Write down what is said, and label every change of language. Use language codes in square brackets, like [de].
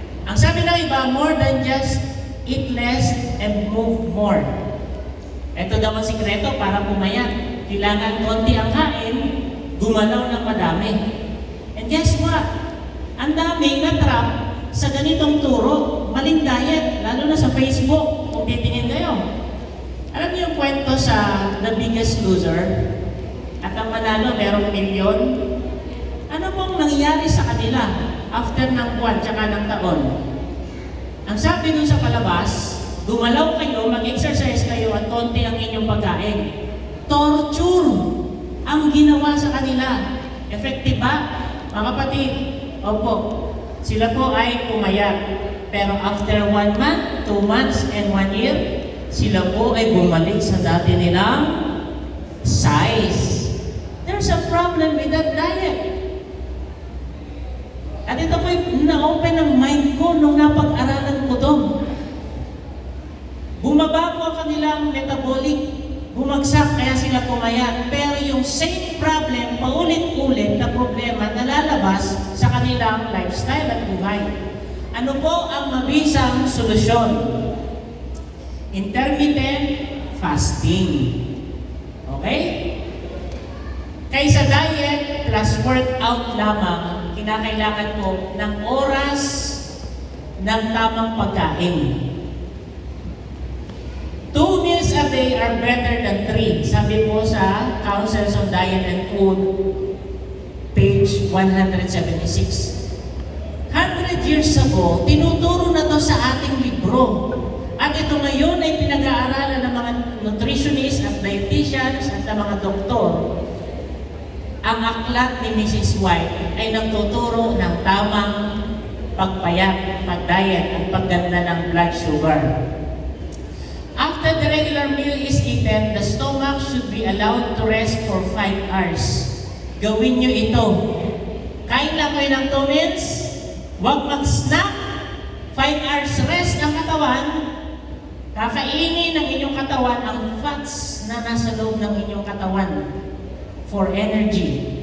[tl] Ang sabi ng iba, [en] more than just eat less and move more. [tl] Ito daw ang sikreto para pumayat. Kailangan konti ang kain, gumalaw ng madami. [en] And guess what? [tl] Ang daming na-trap sa ganitong turo. Maling diet, lalo na sa Facebook, kung titingin kayo. Alam niyo yung kwento sa The Biggest Loser? At ang manalo, merong milyon. Ano pong nangyari sa kanila after ng buwan tsaka ng taon? Ang sabi dun sa palabas, gumalaw kayo, mag-exercise kayo at konti ang inyong pagkain. Torture ang ginawa sa kanila. Effective ba? Mga kapatid, opo, sila po ay pumayat. Pero after 1 month, 2 months, and 1 year, sila po ay bumalik sa dati nilang size. [en] There's a problem with that diet. [tl] At ito po na-open ang mind ko nung napag-aralan ko doon. Bumaba po ang kanilang metabolic, bumagsak kaya sila pumayat. Pero yung same problem, paulit-ulit na problema nalalabas sa kanilang lifestyle at buhay. Ano po ang mabisang solusyon? Intermittent fasting. Okay? Kaysa diet plus workout lamang, kinakailangan po ng oras ng tamang pagkain. [en] 2 meals a day are better than 3. [tl] Sabi po sa Councils on Diet and Food, page 176. 100 years ago, tinuturo na to sa ating libro. At ito ngayon ay pinag-aaralan ng mga nutritionists at dietitians at ng mga doktor. Ang aklat ni Mrs. White ay nagtuturo ng tamang pagpayat, pag-diet at pagganda ng blood sugar. [en] After the regular meal is eaten, the stomach should be allowed to rest for 5 hours. [tl] Gawin nyo ito. Kain lang kayo ng 2 meals, huwag mag-snack, 5 hours rest ang katawan, kakainin ng inyong katawan ang fats na nasa loob ng inyong katawan for energy.